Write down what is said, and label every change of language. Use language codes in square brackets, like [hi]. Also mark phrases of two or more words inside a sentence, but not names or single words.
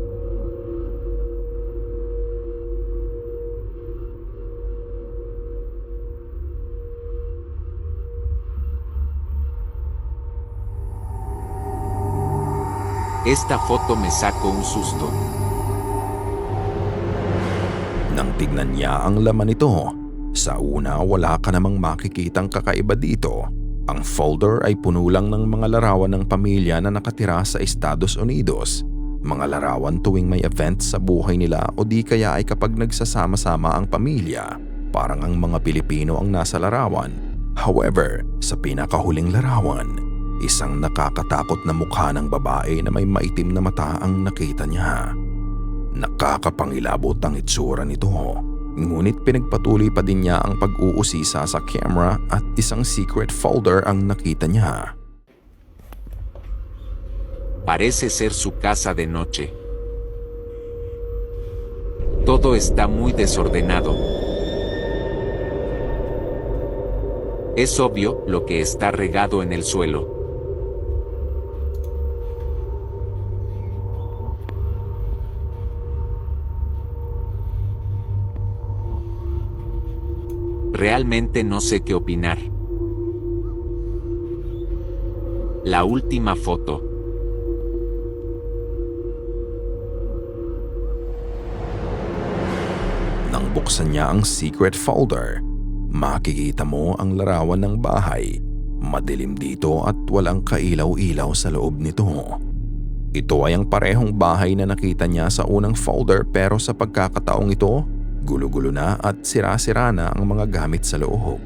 [es] Esta foto me sacó un susto. [tl] Nang tignan niya ang laman nito, sa una wala ka namang makikitang kakaiba dito. Ang folder ay puno lang ng mga larawan ng pamilya na nakatira sa Estados Unidos. Mga larawan tuwing may event sa buhay nila o di kaya ay kapag nagsasama-sama ang pamilya. Parang ang mga Pilipino ang nasa larawan. However, sa pinakahuling larawan, isang nakakatakot na mukha ng babae na may maitim na mata ang nakita niya. Nakakapangilabot ang itsura nito. Ngunit pinagpatuloy pa din niya ang pag-uusisa sa camera at isang [en] secret folder [tl] ang nakita niya. [es] Parece ser su casa de noche. Todo está muy desordenado. Es obvio lo que está regado en el suelo. Realmente no sé qué opinar. La última foto. [tl] Nang buksan niya ang [en] secret folder, [tl] makikita mo ang larawan ng bahay. Madilim dito at walang kailaw-ilaw sa loob nito. Ito ay ang parehong bahay na nakita niya sa unang folder, pero sa pagkakataong ito, gulo-gulo na at sira-sira na ang mga gamit sa loob.